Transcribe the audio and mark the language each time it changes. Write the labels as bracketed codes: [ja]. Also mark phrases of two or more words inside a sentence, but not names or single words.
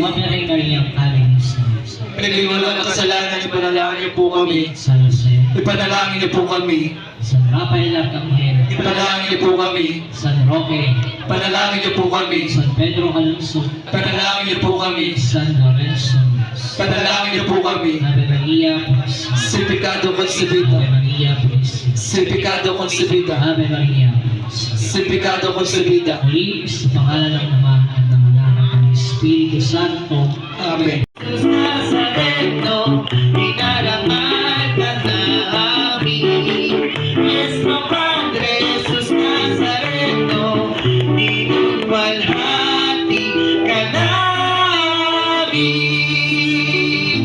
[tl] Ipinagliwalang kasalanan, ipanalangin niyo po kami. Ipanalangin niyo po kami. San Rafael Arcangel, Ipanalangin niyo po kami. San Roque, Ipanalangin niyo po kami. San Pedro Calungsod, Ipanalangin niyo po kami. San Lorenzo, Ipanalangin niyo po kami. [es] Ave Maria Purísima, Si Pecado Concebida. Ave Maria Purísima, Si Pecado Concebida. Ave Maria Purísima. Si Pecado Concebida. [tl] Muli, sa pangalan ng Ama at ng Anak at ng Espiritu Santo. Amen. Nuestro Padre Jesús Nazareno, dinulwalhati ka namin.